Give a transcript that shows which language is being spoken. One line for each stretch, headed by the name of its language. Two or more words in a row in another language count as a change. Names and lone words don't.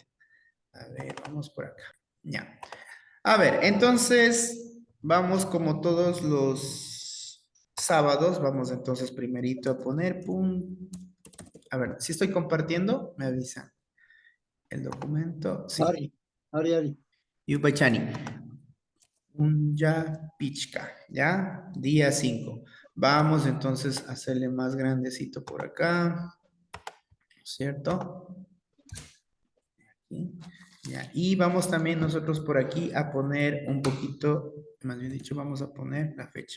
Spanish: A ver, vamos por acá. Ya. A ver, entonces vamos como todos los sábados, vamos entonces primerito a poner a ver, si estoy compartiendo, me avisan. El documento, sí.
Quechua: Ari. Yupachani. Punja Pichka,
Spanish: ¿ya? Día 5. Vamos entonces a hacerle más grandecito por acá, ¿cierto? Aquí. Ya. Y vamos también nosotros por aquí a poner un poquito, más bien dicho, vamos a poner la fecha.